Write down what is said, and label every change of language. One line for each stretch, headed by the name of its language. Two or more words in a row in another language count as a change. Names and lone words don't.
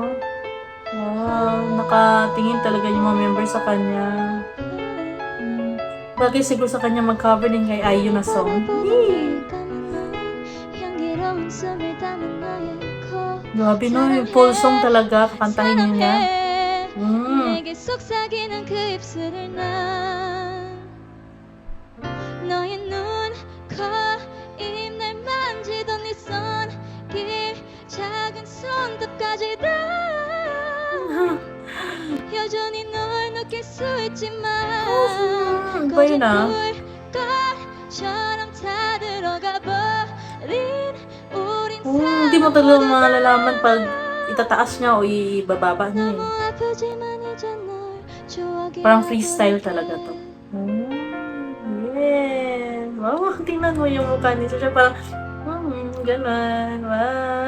Filipino: Wow, nakatingin talaga yung mga members sa kanya. Bagay siguro sa kanya mag-cover din kay IU na song. Grabe, no? Yung full song talaga, kakantahin niya.
Korean: 너의 눈, 코, 입 날 만지던 네 손길 작은 손톱까지 다 여전히 널 느낄 수 있지만 꺼진 불꽃처럼 다 들어가 버린 우린
Filipino: hindi mo talaga malalaman pag itataas niya o ibababa niya eh. Parang freestyle talaga to. Oh, yes. Wow, tingnan mo yung mukha niya. Siya parang, ganun. Wow.